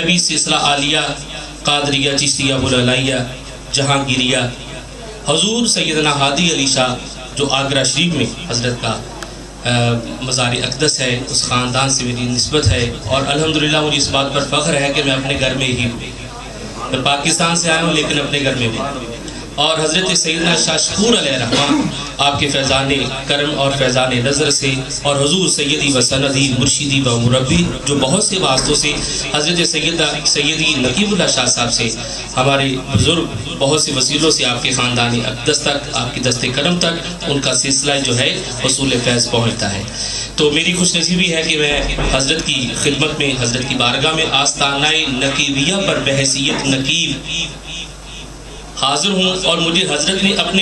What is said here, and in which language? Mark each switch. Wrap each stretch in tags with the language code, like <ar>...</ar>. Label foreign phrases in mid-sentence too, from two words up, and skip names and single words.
<ur>بھی سلسلہ عالیہ قادریہ چشتیہ بلالائیہ جہانگیریہ حضور سیدنا ہادی علی شاہ جو آگرہ شریف میں حضرت کا مزار اقدس ہے اس خاندان سے میری نسبت ہے اور الحمدللہ مجھے اس بات پر فخر ہے کہ میں اپنے گھر میں ہی ہوں میں پاکستان سے آیا ہوں لیکن اپنے گھر میں ہوں اور حضرت سیدنا شاہ شکور</ur> <ar>علیہ الرحمہ</ar> <ur>آپ کے فیضان کرم اور فیضان نظر سے اور حضور</ur> <ar>سیدی و سندی مرشدی و مربی</ar> <ur>جو بہت سے واسطوں سے حضرت سیدی نقیب اللہ شاہ صاحب سے ہمارے بزرگ بہت سے وسیلوں سے آپ کے خاندانی اقدس تک، آپ کی دست کرم تک ان کا سلسلہ جو ہے حصول فیض پہنچتا ہے۔ تو میری خوش نصیبی ہے کہ میں حضرت کی خدمت میں، حضرت کی بارگاہ میں آستانہ نقیبیہ پر بحیثیت نقیب حاضر ہوں، اور مجھے حضرت نے اپنے</ur>